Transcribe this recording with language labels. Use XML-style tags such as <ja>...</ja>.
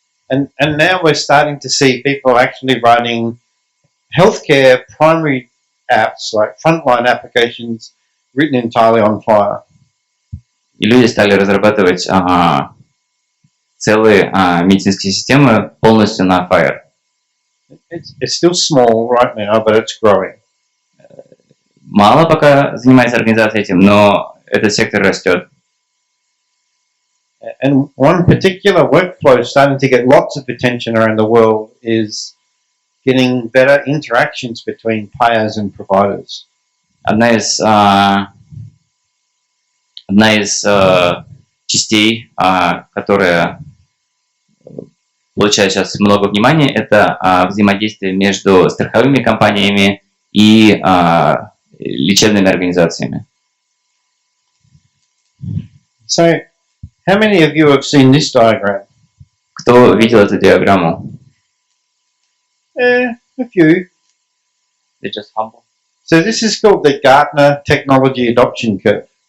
<en>And now we're starting to see people actually writing healthcare primary apps, like frontline applications, written entirely on FHIR.</en> <ru>И люди стали разрабатывать целые медицинские системы полностью на FHIR.</ru> <en>It's still small right now, but it's growing.</en> <ru>Мало пока занимается организация этим, но этот сектор растет.</ru> <en>And one particular workflow starting to get lots of attention around the world is getting better interactions between payers and providers.</en> <ru>Одна из частей, которая получает сейчас много внимания, это взаимодействие между страховыми компаниями и лечебными организациями.</ru> <en>So, how many of you have seen this diagram?</en> <ru>Кто видел эту диаграмму?</ru> <en>A few. They're just humble. So this is called the Gartner Technology Adoption Curve.</en>